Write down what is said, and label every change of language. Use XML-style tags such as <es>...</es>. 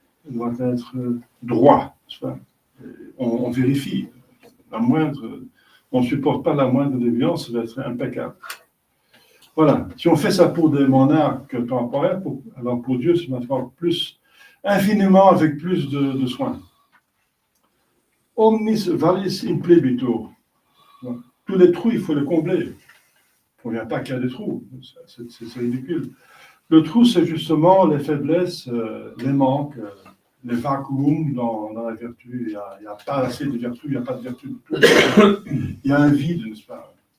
<fr>doit être droit. On vérifie. On ne supporte pas la moindre déviance, ça doit être impeccable. Voilà. Si on fait ça pour des monarques temporaires, alors pour Dieu, c'est maintenant plus, infiniment avec plus de soin.</fr> <la>Omnis valis implebitur.</la> <fr>Tous les trous, il faut les combler. On ne vient pas qu'il y a des trous. C'est ridicule. Le trou, c'est justement les faiblesses, les manques, les vacuums dans la vertu. Il n'y a pas assez de vertu, il n'y a pas de vertu du tout. Il y a un vide, n'est-ce pas?</fr>